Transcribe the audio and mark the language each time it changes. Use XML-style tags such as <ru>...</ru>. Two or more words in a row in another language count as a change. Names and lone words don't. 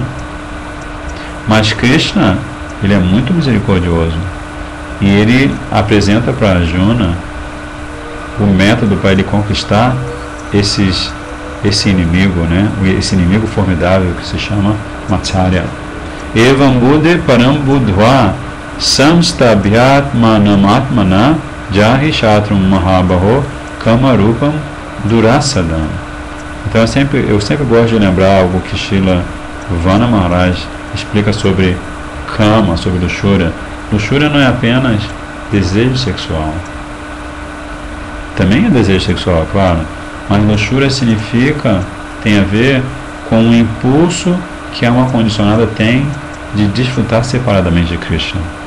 <pt>Mas Krishna, ele é muito misericordioso e ele apresenta para Arjuna o método para ele conquistar esse inimigo, né? Esse inimigo formidável que se chama Matsarya.</pt> <sa>Evam Buddhe Param Buddhva samstabhyatmanamatmana jahi shatrum mahabaho kamarupam durasadam.</sa> <pt>Então eu sempre gosto de lembrar algo que Srila Vana Maharaj explica sobre kama, sobre luxúria. Luxúria não é apenas desejo sexual. Também é desejo sexual, claro. Mas luxúria significa, tem a ver com o impulso que a alma condicionada tem de desfrutar separadamente de Krishna.</pt>